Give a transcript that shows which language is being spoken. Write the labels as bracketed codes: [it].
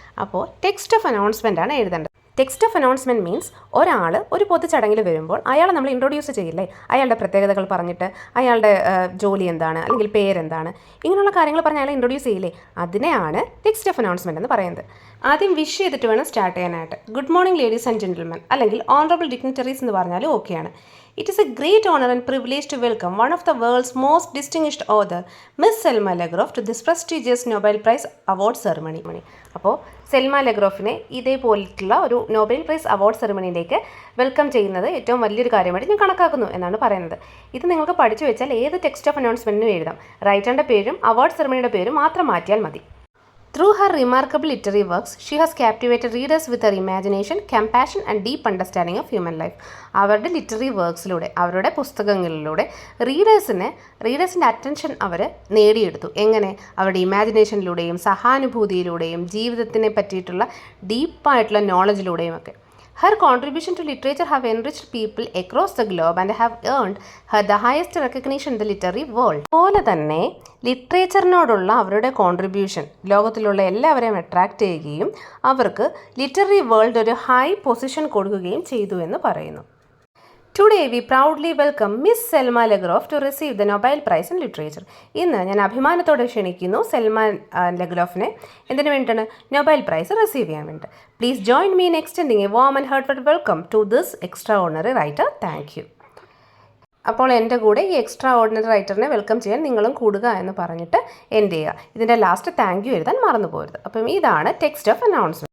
[ml] അപ്പോൾ text of announcement ആണ് എഴുതേണ്ടത്. ടെക്സ്റ്റ് ഓഫ് അനൗൺസ്മെൻറ്റ് മീൻസ് ഒരാൾ ഒരു പൊതുചടങ്ങിൽ വരുമ്പോൾ അയാളെ നമ്മൾ ഇൻട്രൊഡ്യൂസ് ചെയ്യില്ലേ, അയാളുടെ പ്രത്യേകതകൾ പറഞ്ഞിട്ട് അയാളുടെ ജോലി എന്താണ് അല്ലെങ്കിൽ പേരെന്താണ് ഇങ്ങനെയുള്ള കാര്യങ്ങൾ പറഞ്ഞ് അയാളെ ഇൻട്രൊഡ്യൂസ് ചെയ്യില്ലേ, അതിനെയാണ് ടെക്സ്റ്റ് ഓഫ് അനൗൺസ്മെൻറ്റ് എന്ന് പറയുന്നത്. ആദ്യം വിഷ് ചെയ്തിട്ട് വേണം സ്റ്റാർട്ട് ചെയ്യാനായിട്ട്. [en] good morning ladies and gentlemen [ml] അല്ലെങ്കിൽ ഓണറബിൾ ഡിഗ്നിറ്ററീസ് എന്ന് പറഞ്ഞാലും ഓക്കെയാണ്. [en] It is a great honor and privilege to welcome one of the world's most distinguished author, Miss Selma Lagroff, to this prestigious Nobel Prize Award ceremony. [ml] അപ്പോൾ സെൽമ ലഗ്രോഫിനെ ഇതേപോലെയുള്ള ഒരു Nobel prize award സെറിമണിയിലേക്ക് welcome ചെയ്യുന്നത് ഏറ്റവും വലിയൊരു കാര്യമായിട്ട് ഞാൻ കണക്കാക്കുന്നു എന്നാണ് പറയുന്നത്. ഇത് നിങ്ങൾക്ക് പഠിച്ചു വെച്ചാൽ ഏത് ടെക്സ്റ്റ് ഓഫ് അനൗൺസ്മെൻറ്റിനും എഴുതാം. റൈറ്ററിൻ്റെ പേരും അവാർഡ് സെറിമണിയുടെ പേരും മാത്രം മാറ്റിയാൽ മതി. [en] Through her remarkable literary works, she has captivated readers with her imagination, compassion and deep understanding of human life. [ml] അവരുടെ ലിറ്റററി വർക്ക്സിലൂടെ, അവരുടെ പുസ്തകങ്ങളിലൂടെ റീഡേഴ്സിൻ്റെ അറ്റൻഷൻ അവർ നേടിയെടുത്തു. എങ്ങനെ? അവരുടെ ഇമാജിനേഷനിലൂടെയും സഹാനുഭൂതിയിലൂടെയും ജീവിതത്തിനെ പറ്റിയിട്ടുള്ള ഡീപ്പായിട്ടുള്ള നോളജിലൂടെയും ഒക്കെ. [en] Her contribution to literature have enriched people across the globe and have earned her the highest recognition in the literary world. [ml] അതുപോലെ തന്നെ ലിറ്ററേച്ചറിനോടുള്ള അവരുടെ കോൺട്രിബ്യൂഷൻ ലോകത്തിലുള്ള എല്ലാവരെയും അട്രാക്റ്റ് ചെയ്യുകയും അവർക്ക് ലിറ്റററി വേൾഡ് ഒരു ഹൈ പൊസിഷൻ കൊടുക്കുകയും ചെയ്തു എന്ന് പറയുന്നു. [en] Today we proudly welcome Miss Selma Lagroff to receive the Nobel Prize in Literature. [ml] ഇന്ന് ഞാൻ അഭിമാനത്തോടെ ക്ഷണിക്കുന്നു സെൽമ ലഗ്രോഫിനെ എന്തിനു വേണ്ടിയിട്ടാണ്? നൊബേൽ പ്രൈസ് റിസീവ് ചെയ്യാൻ വേണ്ടി. [en] Please join me in extending a warm and heartfelt welcome to this extraordinary writer. Thank you. [ml] അപ്പോൾ എൻ്റെ കൂടെ ഈ എക്സ്ട്രാ ഓർഡിനറി റൈറ്ററിനെ വെൽക്കം ചെയ്യാൻ നിങ്ങളും കൂടുക എന്ന് പറഞ്ഞിട്ട് എൻഡ് ചെയ്യുക. ഇതിൻ്റെ ലാസ്റ്റ് താങ്ക് യു എഴുതാൻ മറന്നു പോകരുത്. അപ്പം ഇതാണ് ടെക്സ്റ്റ് ഓഫ് അനൗൺസ്മെൻറ്റ്.